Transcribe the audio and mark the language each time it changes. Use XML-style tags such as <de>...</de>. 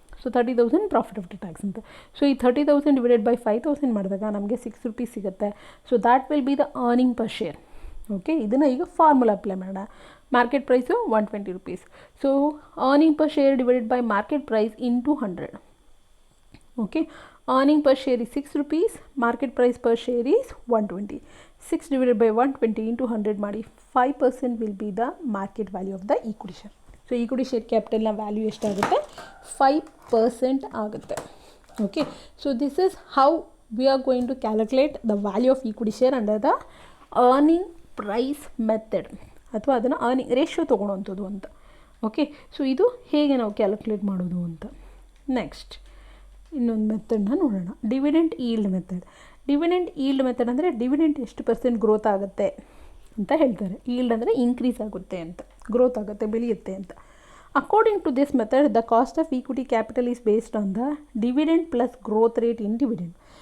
<kn>So 30,000 profit after tax ಅಂತ. So ಈ 30,000 divided by 5,000 ಮಾಡಿದಾಗ ನಮಗೆ 6 ರೂಪೀಸ್ ಸಿಗುತ್ತೆ.</kn> <en>So that will be the earning per share.</en> <kn>Okay, ಇದನ್ನು ಈಗ ಫಾರ್ಮುಲಾ ಅಪ್ಲೈ ಮಾಡೋಣ. Market price 120 rupees. So earning per share divided by market price into 100.</kn> <en>Okay, earning per share is 6 rupees, market price per share is 120. 6 divided by 120 into 100 ಮಾಡಿ 5% will be the market value of the equity share.</en> <kn>So equity share capital na value ಎಷ್ಟಾಗುತ್ತೆ, 5% ಆಗುತ್ತೆ.</kn> <en>Okay, so this is how we are going to calculate the value of equity share under the earning price method,</en> <kn>ಅಥವಾ ಅದನ್ನು earning ratio ತೊಗೊಳೋವಂಥದ್ದು ಅಂತ. Okay, so ಇದು ಹೇಗೆ ನಾವು calculate ಮಾಡೋದು ಅಂತ. ನೆಕ್ಸ್ಟ್ ಇನ್ನೊಂದು ಮೆಥಡ್ನ ನೋಡೋಣ, dividend yield method. Dividend yield method ಅಂದರೆ ಡಿವಿಡೆಂಟ್ ಎಷ್ಟು % ಗ್ರೋತ್ ಆಗುತ್ತೆ ಅಂತ ಹೇಳ್ತಾರೆ. ಈಲ್ಡ್ ಅಂದರೆ ಇನ್ಕ್ರೀಸ್ ಆಗುತ್ತೆ ಅಂತ, ಗ್ರೋತ್ ಆಗುತ್ತೆ, ಬೆಳೆಯುತ್ತೆ ಅಂತ.</kn> <en>According to this method the cost of equity capital is based on the dividend plus growth rate in dividend.</en>